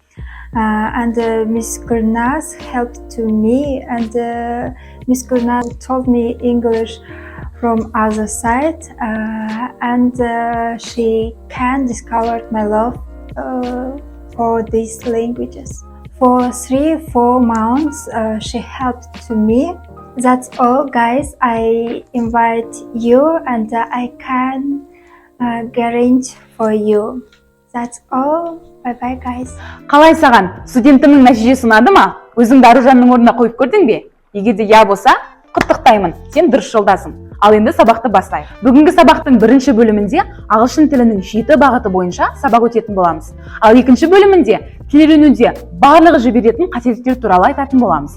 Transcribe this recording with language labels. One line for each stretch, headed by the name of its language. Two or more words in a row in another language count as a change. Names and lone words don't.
English: Miss Gulnaz helped to me, and Miss Gulnaz taught me English from other side, and she can discover my love for these languages. For 3-4 months, she helped to me. That's all, guys. I invite you, and I can guarantee for you. That's all. Bye-bye, guys.
Kazakh: Қалай саған? Студентімнің нәтижесі ұнады ма? Өзіңді Аружанның орнына қойып көрдің бе? Егер де я болса, құттықтаймын. Сен дұрыс жолдасың. Ал енді сабақты бастайық. Бүгінгі сабақтың бірінші бөлімінде ағылшын тілінің 7 бағыты бойынша сабақ өтетін боламыз. Ал екінші бөлімінде тіл үйренуде барлығы жіберетін қателіктер туралы айтатын боламыз.